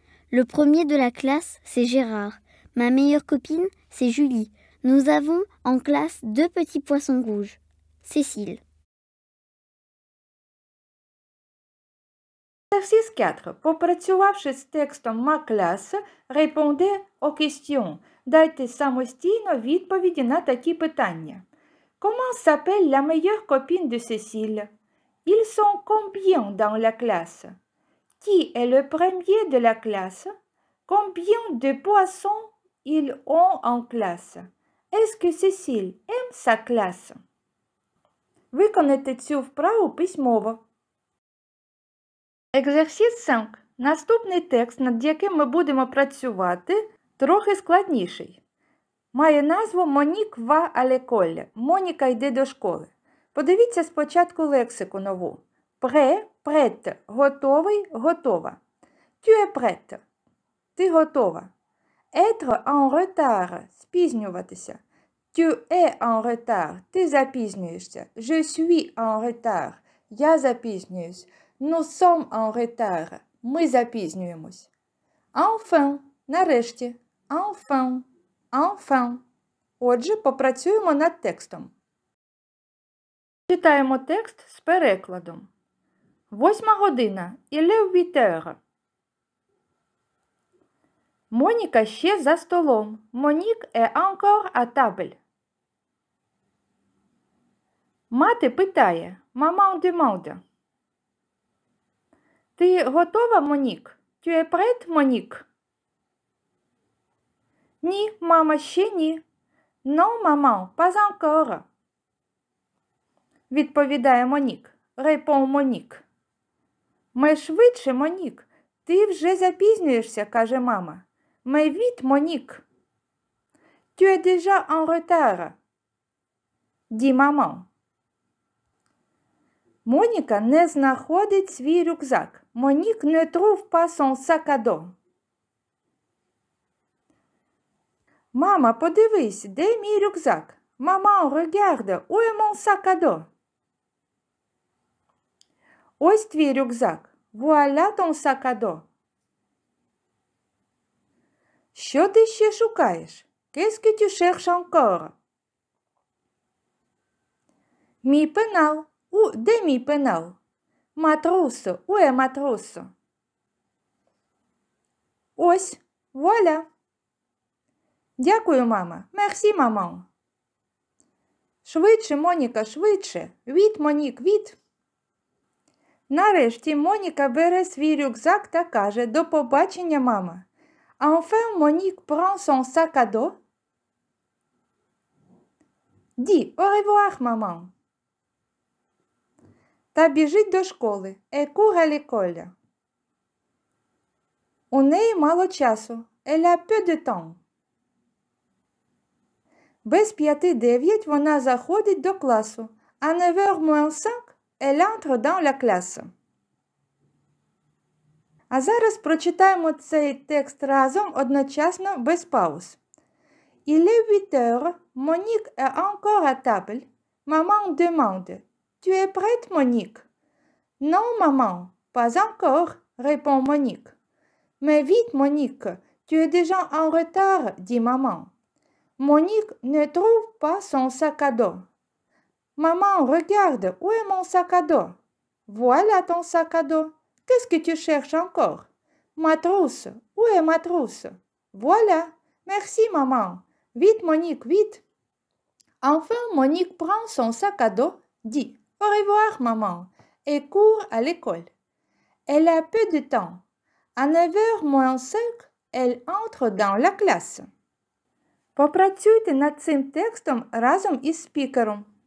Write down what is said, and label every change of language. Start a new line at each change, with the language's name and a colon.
French: Le premier de la classe, c'est Gérard. Ma meilleure copine, c'est Julie. Nous avons en classe 2 petits poissons rouges. Cécile. Exercice 4.
Ukrainian: Попрацювавши з текстом
French: «Ma classe», répondez aux questions.
Ukrainian: Дайте самостійно відповіді на такі питання.
French: Comment s'appelle la meilleure copine de Cécile? Ils sont combien dans la classe? Qui est le premier de la classe? Combien de poissons ils ont en classe? Est-ce que Cécile aime sa classe?
Ukrainian: Виконайте цю вправу письмово.
French: Exercice 5.
Ukrainian: Наступний текст, над яким ми будемо працювати, трохи складніший. Має назву «Монік
French: va à l'école»
Ukrainian: – Моніка йде до школи. Подивіться спочатку лексику нову.
French: Prêt, prête –
Ukrainian: готовий, готова.
French: Tu es prête –
Ukrainian: ти готова.
French: Être en retard –
Ukrainian: спізнюватися.
French: Tu es en retard –
Ukrainian: ти запізнюєшся.
French: Je suis en retard –
Ukrainian: я запізнююсь.
French: Nous sommes en retard –
Ukrainian: ми запізнюємось.
French: Enfin –
Ukrainian: нарешті.
French: Enfin. Enfin.
Ukrainian: Отже, попрацюємо над текстом. Читаємо текст з перекладом. 8 година.
French: Il est 8 heures.
Ukrainian: Моніка ще за столом.
French: Monique est encore à table.
Ukrainian: Мати питає.
French: Maman demande.
Ukrainian: Ти готова, Монік?
French: Tu es prête, Monique?
Ukrainian: Ні, мама, ще ні.
French: Non, maman, pas encore.
Ukrainian: Відповідає Монік.
French: Répond Монік.
Ukrainian: Ми швидше, Монік. Ти вже запізнюєшся, каже мама.
French: Mais vite, Монік. Tu es déjà en retard. Dit maman.
Ukrainian: Моніка не знаходить свій рюкзак.
French: Монік ne trouve pas son sac à dos.
Ukrainian: Мама, подивись, де мій рюкзак?
French: Maman, regarde, où est mon sac à dos?
Ukrainian: Ось твій рюкзак.
French: Voilà ton sac à dos.
Ukrainian: Що ти ще шукаєш?
French: Qu'est-ce que tu cherches encore?
Ukrainian: Мій пенал. Де мій пенал?
French: Ma trousse. Où est ma trousse? Ось. Voilà.
Ukrainian: Дякую, мама.
French: Merci, maman.
Ukrainian: Швидше, Моніка, швидше.
French: Vite, Монік, vite.
Ukrainian: Нарешті Моніка бере свій рюкзак та каже: «До побачення, мама».
French: Enfin, Monique prend son sac à dos. Dit au revoir, maman.
Ukrainian: Та біжить до школи.
French: Elle court à l'école.
Ukrainian: У неї мало часу.
French: Elle a peu de temps.
Ukrainian: Без 5:09 вона заходить до класу, а 9:05
French: elle entre dans la classe.
Ukrainian: А зараз прочитаємо цей текст разом одночасно без пауз.
French: Il est 8 heures, Monique est encore à table. Maman demande: Tu es prête, Monique? Non, maman, pas encore, répond Monique. Mais vite, Monique, tu es déjà en retard, dit maman. Monique ne trouve pas son sac à dos. Maman, regarde, où est mon sac à dos? Voilà ton sac à dos. Qu'est-ce que tu cherches encore? Ma trousse, où est ma trousse? Voilà, merci, maman. Vite, Monique, vite. Enfin, Monique prend son sac à dos, dit au revoir, maman, et court à l'école. Elle a peu de temps. À 9:05, elle entre dans la classe.
Ukrainian: Попрацюйте над цим текстом разом із спікером.